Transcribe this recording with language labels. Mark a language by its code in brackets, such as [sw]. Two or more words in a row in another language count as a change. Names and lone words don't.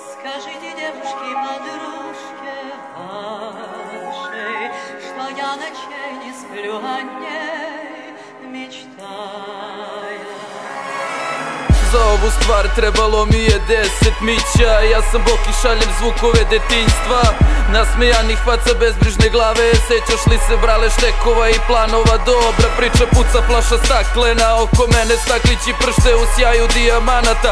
[ru] Скажите, девушки, подружке вашей, что я ночей не сплю о ней, мечтая. [sr] Za ovu stvar trebalo mi je 10 mića. Ja sam Bok i šaljem zvukove detinjstva, nasmejanih faca, bezbrižne glave. Sećaš li se brale štekova i planova? Dobra priča, puca flaša staklena oko mene, staklići pršte u sjaju dijamanata.